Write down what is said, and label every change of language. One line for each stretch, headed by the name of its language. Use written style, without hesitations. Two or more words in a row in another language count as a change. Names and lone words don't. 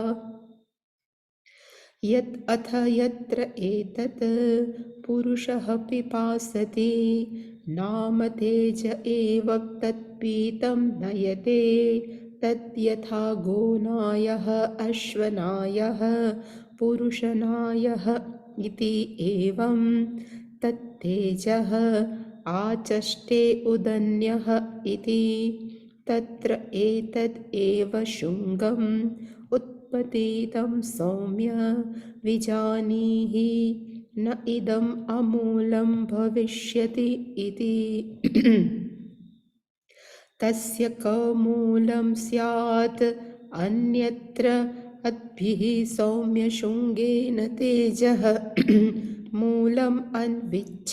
Sanskrit: यत् अथ यत्र एतत् पुरुषः पिपासति नाम तेज एव तत्पीतं नयते तद्यथा गोनायः अश्वनायः पुरुषनायः इति एवं तत्तेजः आचष्टे उदन्यः इति तत्र एतद् एव शुङ्गम् उत्पतितं सौम्य विजानीहि न इदम अमूलम भविष्यति इति तस्य कमूलम स्यात अन्यत्र अद्भिः सौम्य शृंगेन तेजः मूलम अन्विच्छ